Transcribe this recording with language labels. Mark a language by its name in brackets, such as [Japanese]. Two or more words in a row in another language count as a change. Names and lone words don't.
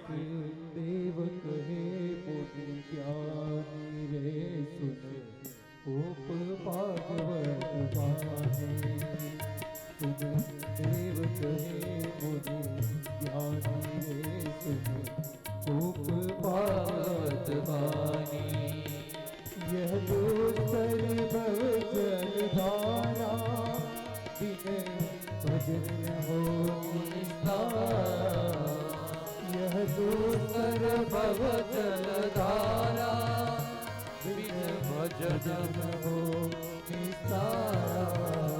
[Gujarati] દેવ કહે પોતે જ્ઞાની રે સુન ઉપ ભાગવત વાણી. દેવ કહે પોતે જ્ઞાની રે સુન ઉપ ભાગવત વાણી. [Hindi] यह दूसर भव जल धारा बिन भजन हो निस्तारा. यह दूसर भव जल धारा बिन भजन हो निस्तारा.